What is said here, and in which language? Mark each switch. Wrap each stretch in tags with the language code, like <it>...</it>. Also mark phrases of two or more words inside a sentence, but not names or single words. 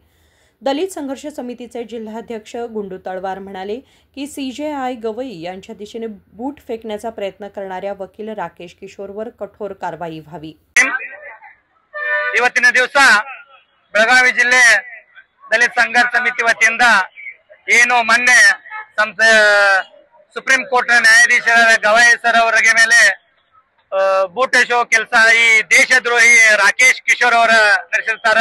<mr>दलित संघर्ष समितीचे जिल्हाध्यक्ष गुंडू तळवार म्हणाले की सीजेआय गवई यांच्या दिशेने बूट फेकण्याचा प्रयत्न करणाऱ्या वकील राकेश किशोरवर कठोर कारवाई व्हावी।</mr> <kn>ಇವತ್ತಿನ ದಿವಸ ಬೆಳಗಾವಿ ಜಿಲ್ಲೆ ದಲಿತ ಸಂಘರ್ಷ ಸಮಿತಿ ವತಿಯಿಂದ ಏನು ಮೊನ್ನೆ ಸುಪ್ರೀಂ ಕೋರ್ಟ್ ನ್ಯಾಯಾಧೀಶರಾದ ಗವಾಯಿ ಸರ್ ಅವರಿಗೆ ಮೇಲೆ ಬೂಟ್ ಶೋ ಕೆಲಸ ಈ ದೇಶದ್ರೋಹಿ ರಾಕೇಶ್ ಕಿಶೋರ್ ಅವರ ನಡೆಸಿರ್ತಾರ।</kn>